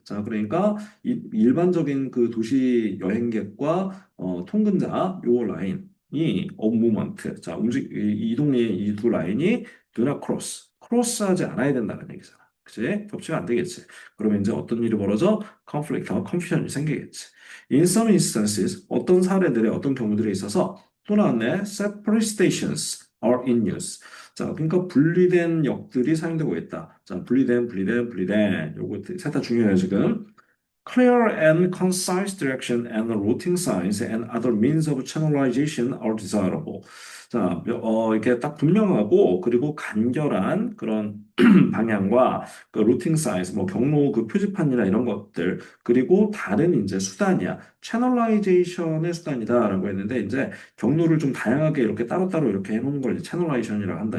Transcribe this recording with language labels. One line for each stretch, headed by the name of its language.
Korean: 자, 그러니까, 일반적인 그 도시 여행객과, 통근자, 요 라인이,
English: of movement.
Korean: 자, 이동의 이 두 라인이
English: do not cross.
Korean: 크로스하지 않아야 된다는 얘기잖아. 그치? 겹치면 안 되겠지. 그러면 이제 어떤 일이 벌어져? conflict와 confusion이 생기겠지.
English: In some instances,
Korean: 어떤 사례들에 어떤 경우들에 있어서 또 나왔네.
English: separate stations are in use.
Korean: 자, 그러니까 분리된 역들이 사용되고 있다. 자, 분리된. 요거 셋 다 중요해요, 지금.
English: Clear and concise direction and routing signs and other means of channelization are desirable.
Korean: 자, 이렇게 딱 분명하고 그리고 간결한 그런 방향과 그 루팅 사이즈, 뭐 경로 그 표지판이나 이런 것들 그리고 다른 이제 수단이야. 채널라이제이션의 수단이다라고 했는데 이제 경로를 좀 다양하게 이렇게 따로따로 이렇게 해놓는 걸 채널라이제이션이라고 한다.